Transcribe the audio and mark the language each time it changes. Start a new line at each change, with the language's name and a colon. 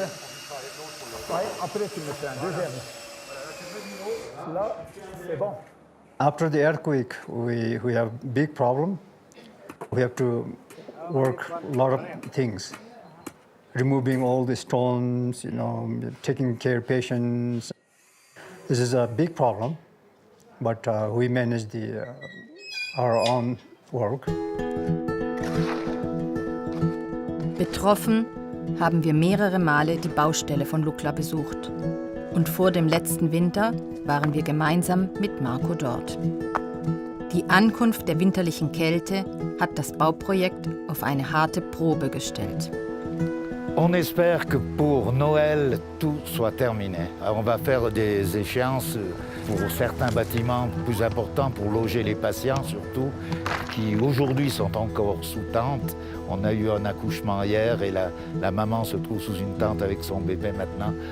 French: Ouais, après tu me fais un deuxième. Là, c'est bon.
English: After the earthquake, we have big problem. We have to work a lot of things, removing all the stones, taking care of patients. This is a big problem, but we manage our own work.
German: Betroffen haben wir mehrere Male die Baustelle von Lukla besucht. Und vor dem letzten Winter waren wir gemeinsam mit Marco dort. Die Ankunft der winterlichen Kälte hat das Bauprojekt auf eine harte Probe gestellt.
French: On espère que pour Noël, tout soit terminé. Alors on va faire des échéances pour certains bâtiments plus importants pour loger les patients surtout, qui aujourd'hui sont encore sous tente. On a eu un accouchement hier et la maman se trouve sous une tente avec son bébé maintenant.